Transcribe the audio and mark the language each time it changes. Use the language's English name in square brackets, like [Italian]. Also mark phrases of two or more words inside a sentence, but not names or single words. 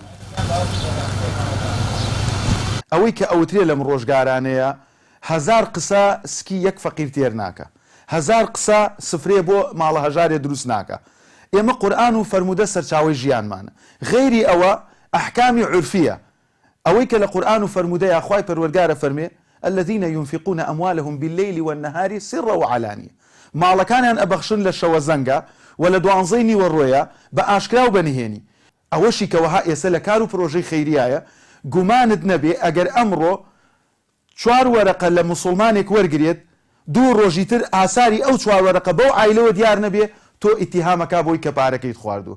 [Central Kurdish] ئەوەی کە ئەوترێ لەم ڕۆژگارانەیە هەزار قسە سکی یەک فەقیر تێر ناکە، هەزار قسە سفرێ بۆ ماڵە هەژارێ دروست ناکە. ئێمە قورئان و فەرموودە سەرچاوەی ژیانمانە. غەیری ئەوە ئەحکامی عورفیە. ئەوەی کە لە قورئان و فەرموودەیە خوای پەروەردگارە فەرمێ [Arabic] الذين ينفقون أموالهم بالليل والنهار سرا وعلانية. [Central Kurdish] ماڵەکانیان ئەبەخشن لە شەوە زەنگە و لە دوانزەی نیوەڕۆیە بە ئاشکرا و بەنهێنی. ئەوەشی کەوەها ئێستا لە کار و پرۆژەی خەیریایە گومانت نەبێ ئەگەر ئەمڕۆ 4 وەرەقە لە موسڵمانێک وەرگێت 2 ڕۆژی تر ئاساری ئەو 4 وەرەقە بەو عایلەوە دیار نەبێ تۆ ئیتیهامەکە بۆی کە پارەکەیت خواردو.